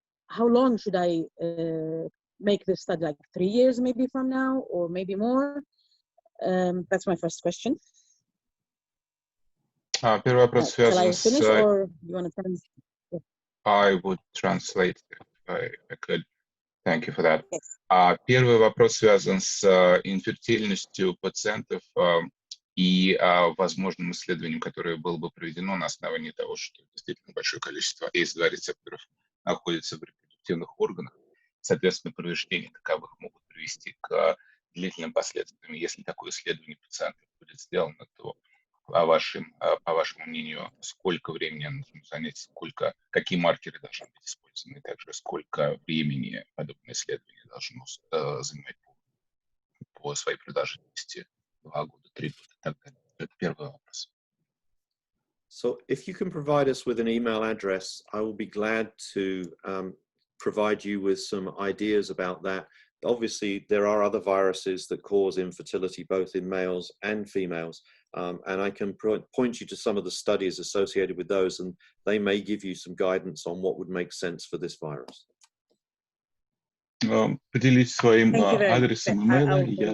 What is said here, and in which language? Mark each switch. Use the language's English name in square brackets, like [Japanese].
[English] How long should I make this study, like 3 years maybe from now, or maybe more? That's my first question. [Russian] Первый вопрос [English] Shall [Russian] связан [English] I finish, [Russian] с... [English] or you want to translate? I would translate if I could. Thank you for that. Yes. [Russian] Первый вопрос связан с инфертильностью пациентов и возможным исследованием, которое было бы проведено на основании того, что действительно большое количество ACE2 рецепторов находится в репродуктивных органах. Соответственно, повреждения таковых могут привести к длительным последствиям. Если такое исследование пациентов будет сделано, то по вашему мнению, сколько времени оно должно занять, какие маркеры должны быть использованы, и также сколько времени подобное исследование должно занимать по своей продолжительности, 2 года, 3 года и так далее. Это первый вопрос. [English] So if you can provide us with an email address, I will be glad to provide you with some ideas about that. Obviously, there are other viruses that cause infertility, both in males and females. And I can point you to some of the studies associated with those, and they may give you some guidance on what would make sense for this virus. [Russian] Поделитесь своим адресом имейла.